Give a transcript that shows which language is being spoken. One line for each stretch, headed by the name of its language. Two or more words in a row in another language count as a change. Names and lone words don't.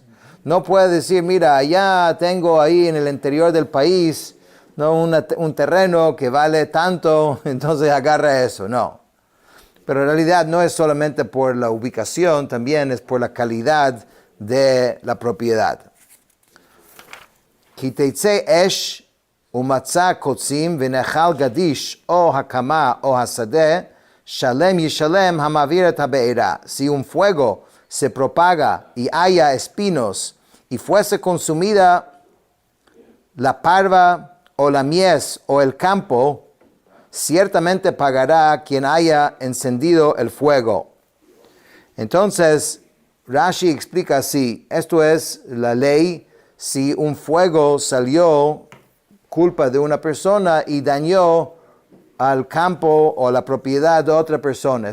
Spanish: No puede decir, mira, allá tengo ahí en el interior del país, ¿no? un terreno que vale tanto, entonces agarra eso. No. Pero en realidad no es solamente por la ubicación, también es por la calidad de la propiedad.
Hebrew: כי תצא אש ומצאה קצים ונאכל גדיש או הקמה או השדה שלם ישלם המבער את הבערה.
Spanish: Si un fuego se propaga y haya espinos y fuese consumida la parva o la mies o el campo, ciertamente pagará quien haya encendido el fuego. Entonces, Rashi explica así, esto es la ley, si un fuego salió culpa de una persona y dañó al campo o la propiedad de otra persona.